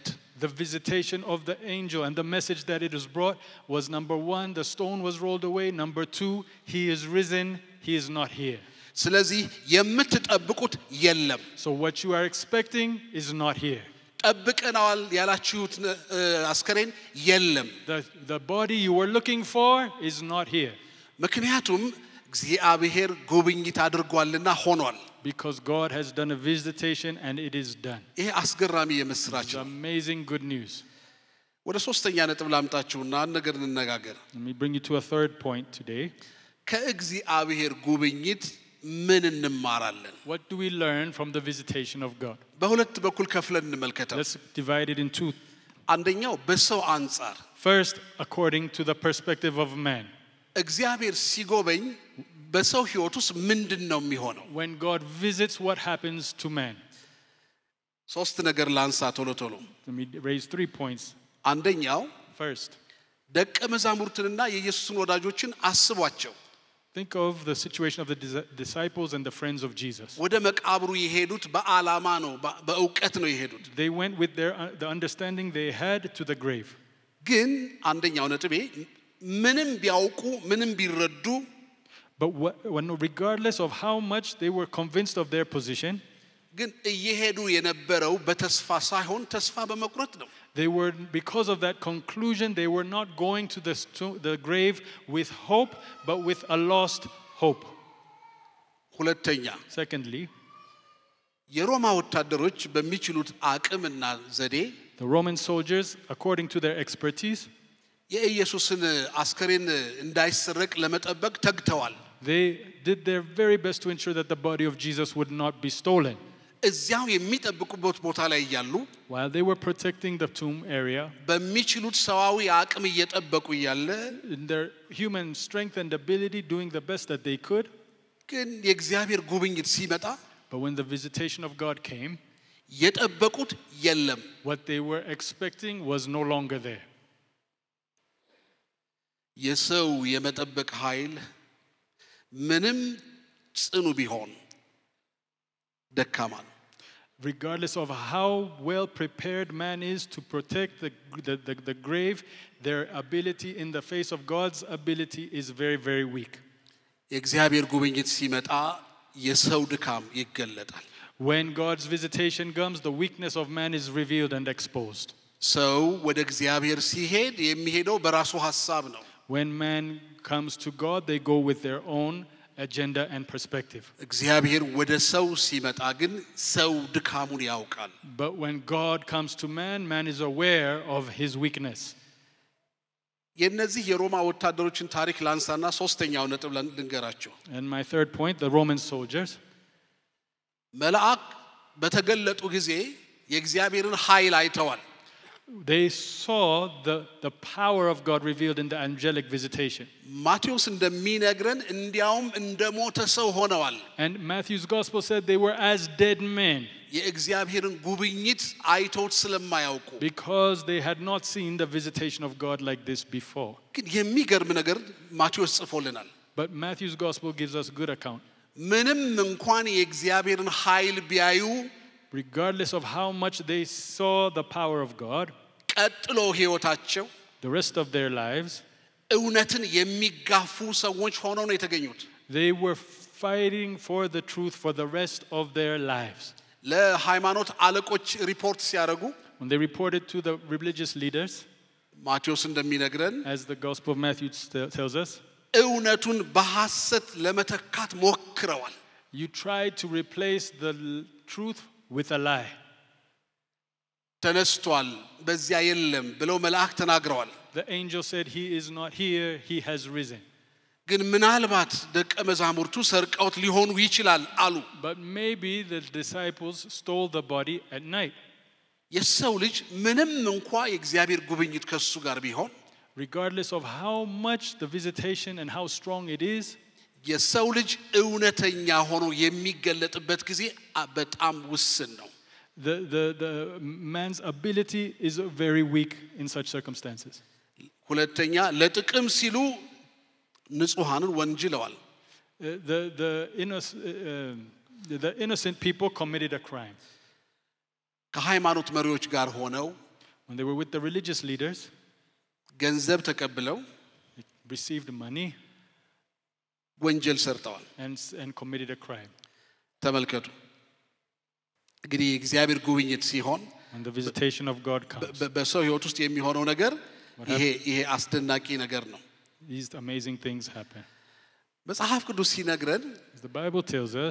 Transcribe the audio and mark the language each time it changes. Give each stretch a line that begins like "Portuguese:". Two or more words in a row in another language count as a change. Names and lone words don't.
English: The visitation of the angel and the message that it was brought was, number 1, the stone was rolled away. Number 2, he is risen, he is not here.
Amharic: ስለዚህ የምትጠብቁት የለም.
English: So what you are expecting is not here.
Amharic: ጠብቀናል ያላችሁት አስከሬን የለም.
English: The body you were looking for is not here.
Amharic: ምክንያቱም እግዚአብሔር ጉብኝት አድርጓልና ሆኗል.
English: Because God has done a visitation and it is done.
Amharic: ይሄ አስገራሚ የምስራች
English: It's
Amharic: ነው.
English: amazing good news.
Amharic: ወደ ሶስተኛ ነጥብ ላምጣችሁና አንድ ነገር እንነጋገር.
English: Let me bring you to a third point today.
Amharic: ከእግዚአብሔር ጉብኝት ምን እንማራለን?
English: What do we learn from the visitation of God?
Amharic: በሁለት በኩል ከፍለን እንመልከተው.
English: Let's divide it in two.
Amharic: አንደኛው በሰው አንጻር
English: First, according to the perspective of man.
Amharic: እግዚአብሔር ሲጎበኝ በሰው ሕይወት ውስጥ ምንድነው የሚሆነው?
English: When God visits, what happens to man?
Amharic: ሶስት ነገር ላንሳ ቶሎ ቶሎ.
English: Let me raise 3 points.
Amharic: አንደኛው
English: First,
Amharic: ደቀ መዛሙርትንና የኢየሱስን ወዳጆችን አስቧቸው.
English: think of the situation of the disciples and the friends of Jesus.
Amharic: ወደ መቃብሩ የሄዱት በዓላማ ነው በእውቀት ነው የሄዱት.
English: They went with the understanding they had to the grave.
Amharic: ግን አንደኛው ነጥቤ ምንም ቢያውቁ ምንም ቢረዱ
English: But regardless of how much they were convinced of their position,
Amharic: ግን እየሄዱ የነበረው በተስፋ ሳይሆን ተስፋ በመቁረጥ ነው.
English: because of that conclusion, they were not going to the grave with hope, but with a lost hope.
Amharic: ሁለተኛ
English: Secondly,
Amharic: የሮማ ወታደሮች በሚችሉት አቅምና ዘዴ
English: the Roman soldiers, according to their expertise,
Amharic: የኢየሱስን አስከሬን እንዳይሰረቅ ለመጠበቅ ተግተዋል.
English: they did their very best to ensure that the body of Jesus would not be stolen.
Amharic: እዚያው የሚጠብቁበት ቦታ ላይ ያሉ
English: While they were protecting the tomb area,
Amharic: በሚችሉት ሰዋዊ አቅም እየጠበቁ ያለ
English: in their human strength and ability, doing the best that they could,
Amharic: ግን የእግዚአብሔር ጉብኝት ሲመጣ
English: but when the visitation of God came,
Amharic: የጠበቁት የለም.
English: what they were expecting was no longer there.
Amharic: የሰው የመጠበቅ ኃይል ምንም ጽኑ ቢሆን ደካማ ነው.
English: Regardless of how well prepared man is to protect the grave, their ability in the face of God's ability is very, very weak.
Amharic: የእግዚአብሔር ጉብኝት ሲመጣ የሰው ድካም ይገለጣል
English: When God's visitation comes, the weakness of man is revealed and exposed.
Amharic: ሰው ወደ እግዚአብሔር ሲሄድ የሚሄደው በራሱ ሐሳብ ነው
English: When man comes to God, they go with their own agenda and perspective.
Amharic: እግዚአብሔር ወደ ሰው ሲመጣ ግን ሰው ድካሙን ያውቃል
English: But when God comes to man, man is aware of his weakness.
Amharic: የነዚህ የሮማ ወታደሮችን ታሪክ ላንሳና ሶስተኛው ነጥብ ልንገራችሁ
English: And my third point, the Roman soldiers.
Amharic: መልአክ በተገለጡ ጊዜ የእግዚአብሔርን ኃይል አይተዋል
English: They saw the power of God revealed in the angelic visitation.
Amharic: ማቴዎስ እንደሚነግረን እንዲያውም እንደሞተ ሰው ሆነዋል
English: And Matthew's gospel said they were as dead men
Amharic: የእግዚአብሔርን ጉብኝት አይተውት ስለማያውቁ
English: because they had not seen the visitation of God like this before.
Amharic: ግን የሚገርም ነገር ማቴዎስ ጽፎልናል
English: But Matthew's gospel gives us good account.
Amharic: ምንም እንኳን የእግዚአብሔርን ኃይል ቢያዩ
English: Regardless of how much they saw the power of God,
Amharic: ቀጥሎ ህይወታቸው
English: the rest of their lives,
Amharic: እውነትን የሚጋፉ ሰዎች ሆነው ነው የተገኙት
English: they were fighting for the truth for the rest of their lives.
Amharic: ለሃይማኖት አለቆች ሪፖርት ሲያደርጉ
English: When they reported to the religious leaders,
Amharic: ማቴዎስ እንደሚነግረን
English: as the gospel of Matthew tells us,
Amharic: እውነቱን በሐሰት ለመተካት ሞክረዋል
English: you tried to replace the truth with a lie.
Amharic: ተነስቷል በዚያ የለም ብለው መልአክ ተናግረዋል
English: The angel said he is not here, he has risen.
Amharic: ግን ምናልባት ደቀ መዛሙርቱ ሰርቀውት ሊሆኑ ይችላል አሉ
English: But maybe the disciples stole the body at night.
Amharic: የሰው ልጅ ምንም እንኳን የእግዚአብሔር ጉብኝት ከሱ ጋር ቢሆን
English: Regardless of how much the visitation and how strong it is,
Amharic: የሰው ልጅ እውነተኛ ሆኖ የሚገለጥበት ጊዜ በጣም ውስን ነው
English: the man's ability is very weak in such circumstances.
Amharic: ሁለተኛ ለጥቅም ሲሉ ንጹሃንን ወንጅለዋል
English: The innocent people committed a crime.
Amharic: ከሃይማኖት መሪዎች ጋር ሆነው
English: When they were with the religious leaders,
Amharic: ገንዘብ ተቀብለው
English: received money
Amharic: ወንጀል ሰርተዋል
English: and committed a crime.
Amharic: ተመልከቱ እንግዲህ እግዚአብሔር ጉብኝት ሲሆን
English: When the visitation of God comes,
Amharic: በሰው ህይወት ውስጥ የሚሆነው ነገር ይሄ አስደናቂ ነገር ነው
English: these amazing things happen.
Amharic: መጽሐፍ ቅዱስ ሲነግረን
English: The Bible tells us,